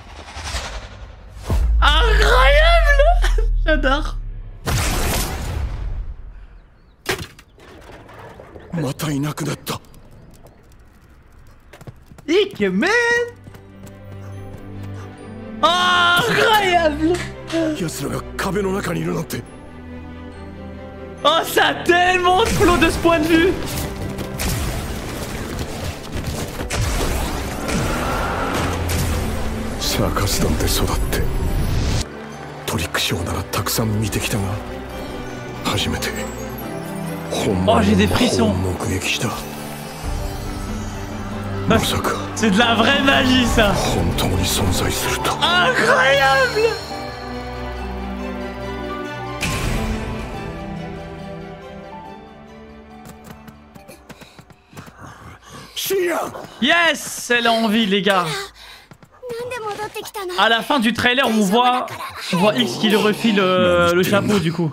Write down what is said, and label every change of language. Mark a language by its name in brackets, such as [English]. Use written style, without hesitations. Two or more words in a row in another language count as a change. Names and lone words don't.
[French] Incroyable. J'adore. [Japanese] またいなくなった。イケメン Incroyable! 奴らが壁の中にいるなんて。 [French] Oh, ça a tellement de flow de ce point de vue! [Japanese] サーカス団で育ってトリックショーならたくさん見てきたが初めて本物の魔法を目撃した。まさか [French] C'est de la vraie magie ça! [Japanese] 本当に存在すると。 [French] Incroyable! Yes! Elle a envie les gars! À la fin du trailer on voit X qui lui refile le chapeau du coup.